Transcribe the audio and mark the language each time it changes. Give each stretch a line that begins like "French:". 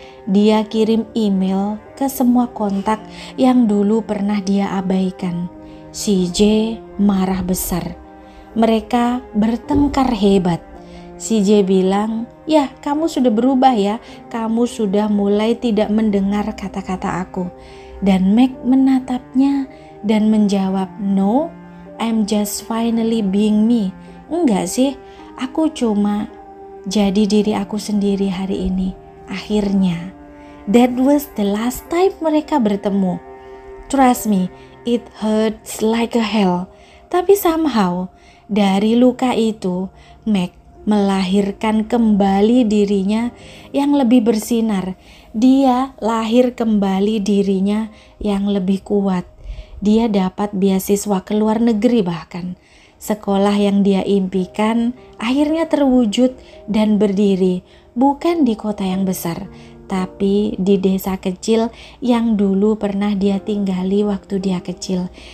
Indonesian: Dia kirim email ke semua kontak yang dulu pernah dia abaikan. CJ marah besar. Mereka bertengkar hebat. CJ bilang, ya kamu sudah berubah ya, kamu sudah mulai tidak mendengar kata-kata aku. Dan Meg menatapnya dan menjawab,
English: no, I'm just finally being me.
Indonesian: Enggak sih, aku cuma jadi diri aku sendiri hari ini. Akhirnya,
English: that was the last time
Indonesian: mereka bertemu.
English: Trust me, it hurts like a hell.
Indonesian: Tapi somehow, dari luka itu, Meg melahirkan kembali dirinya yang lebih bersinar. Dia lahir kembali dirinya yang lebih kuat. Dia dapat beasiswa ke luar negeri bahkan. Sekolah yang dia impikan akhirnya terwujud dan berdiri, bukan di kota yang besar, tapi di desa kecil yang dulu pernah dia tinggali waktu dia kecil.